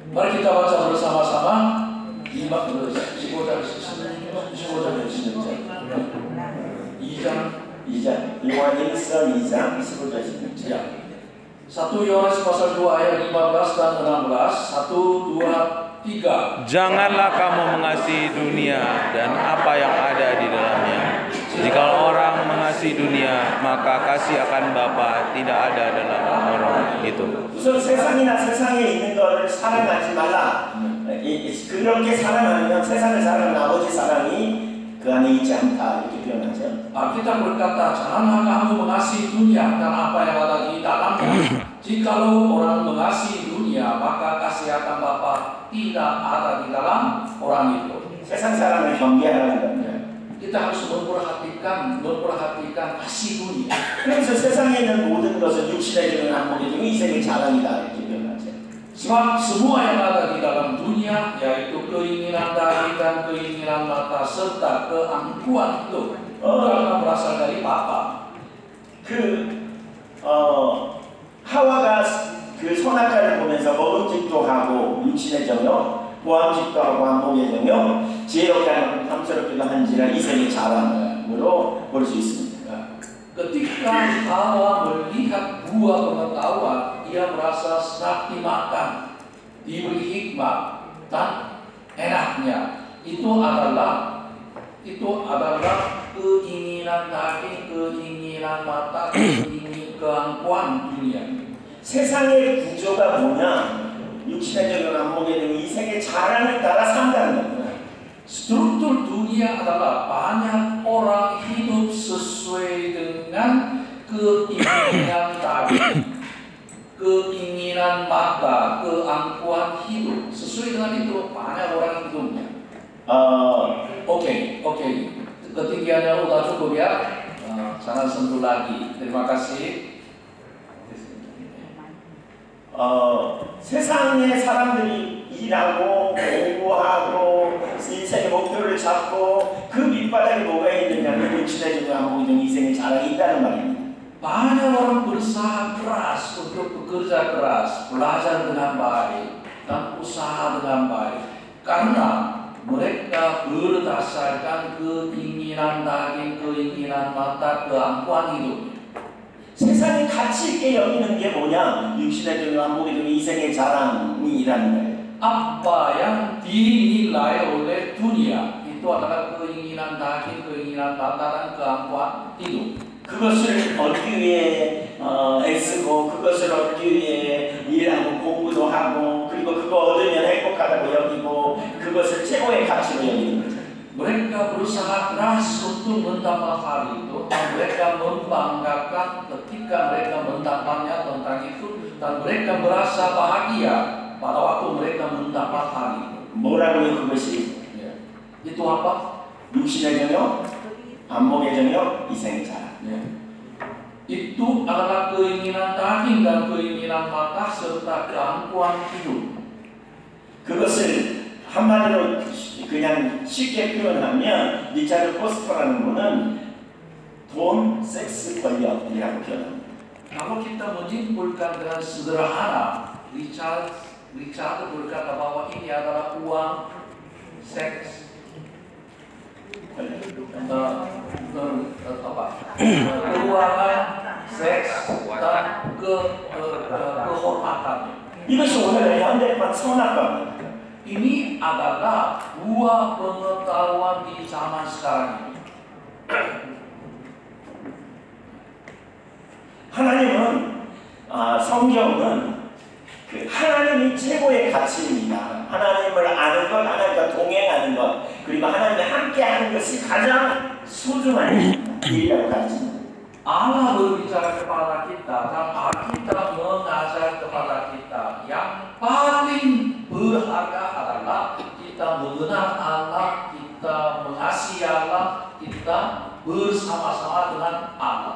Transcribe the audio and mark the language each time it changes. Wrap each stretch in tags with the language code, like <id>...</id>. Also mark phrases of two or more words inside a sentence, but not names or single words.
<id>Mari kita baca bersama-sama</id> <ko>15장 2장 요한일서 2장 15절 16절.</ko> <id>ya. 1 Yohanes pasal 2 ayat 15 dan 16. 1, 2, 3. Janganlah kamu mengasihi dunia dan apa yang ada di dalamnya. Jika orang mengasihi dunia, maka kasih akan Bapa tidak ada dalam orang itu.</id> <ko>우선 세상이나 세상에 있는 것을 사랑하지 말라. 그렇게 사랑하면 세상을 사랑하는 아버지 사랑이 그 안에 있지 않다 이렇게 표현하죠.</ko> <id>Alkitab berkata, janganlah kamu mengasihi dunia dan apa yang ada di dalamnya. Jikalau orang mengasihi dunia, maka kasih akan Bapa tidak ada di dalam orang itu.</id> <ko>세상 사랑을 경계하라는 겁니다.</ko> <id>Kita harus memperhatikan kasih dunia.</id> <ko>그래서 세상에 있는 모든 것은 육신에 주는 안목에 주는 이생의 자랑이다 이렇게 표현하죠.</ko> <id>Sebab semua yang ada di dalam dunia, yaitu keinginan daging dan keinginan mata serta keangkuhan itu, karena berasal dari Bapa.</id> <ko>하와가 그 선악과를 보면서 먹음직도 하고 육신의 정욕, 보암직도 하고 안목의 정욕, 지혜롭게 하고 탐스럽기도 한지라 이생의 자랑으로 볼 수 있습니다.</ko> <id>Ketika Hawa melihat buah pengetahuan, ia merasa senang dimakan, diberi hikmat dan enaknya. Itu adalah keinginan daging, keinginan mata, keinginan keangkuhan dunia.</id> <ko>세상의 구조가 뭐냐? 육신의 정욕, 안목의 정욕, 이생의 자랑을 따라 산다는 겁니다.</ko> <id>Struktur dunia adalah banyak orang hidup sesuai dengan keinginan daging, keinginan mata, keangkuhan hidup. Sesuai dengan itu banyak orang hidupnya. Oke. Ketinggiannya udah cukup ya. Jangan sentuh lagi. Terima kasih.</id> <ko>세상의 사람들이 일하고 공부하고 인생의 목표를 잡고 그 밑바닥에 뭐가 있느냐면 육신의 정욕, 안목의 정욕, 이생의 자랑이 있다는 말입니다.</ko> <id>Banyak orang berusaha keras untuk bekerja keras, belajar dengan baik, dan usaha dengan baik. Karena mereka berdasarkan keinginan daging, keinginan mata, keangkuhan hidup.</id> <ko>세상이 가치 있게 여기는 게 뭐냐? 육신의 정욕, 안목의 정욕, 이생의 자랑이라는 거예요.</ko> <id>Apa yang dinilai oleh dunia itu adalah keinginan daging, keinginan mata, dan keangkuhan hidup.</id> <ko>그것을 얻기 위해 애쓰고 그것을 얻기 위해 일하고 공부도 하고 그리고 그거 얻으면 행복하다고 여기고 그것을 최고의 가치로 여기는 거죠.</ko> <id>Mereka berusaha keras untuk mendapat hal itu, dan mereka membanggakan ketika mereka mendapatnya tentang itu, dan mereka merasa bahagia pada waktu mereka mendapat hal itu.</id> <ko>뭐라고요 그것이?</ko> <id>Itu apa?</id> <ko>육신의 정욕, 안목의 정욕, 이생의 자랑.</ko> <id>Itu adalah keinginan daging dan keinginan mata serta keangkuhan hidup.</id> <ko>그것을 한마디로 그냥 쉽게 표현하면 리차드 포스터라는 분은 돈, 섹스, 권력이라고 표현합니다.</ko> <id>Kalau kita menyimpulkan dengan sederhana, Richard berkata bahwa ini adalah uang, seks, keuangan, seks, dan kehormatan.</id> <ko>이것이 오늘의 현대판 선악과입니다.</ko> <id>Ini adalah buah pengetahuan di zaman sekarang ini.</id> <ko>하나님은 성경은 그 하나님이 최고의 가치입니다. 하나님을 아는 것, 하나님과 동행하는 것, 그리고 하나님과 함께하는 것이 가장 소중한 일이라고 가르칩니다.</ko> <id>Allah berbicara kepada kita dan Alkitab mengajar kepada kita yang paling berharga adalah kita mengenal Allah, kita mengasihi Allah, kita bersama-sama dengan Allah.</id>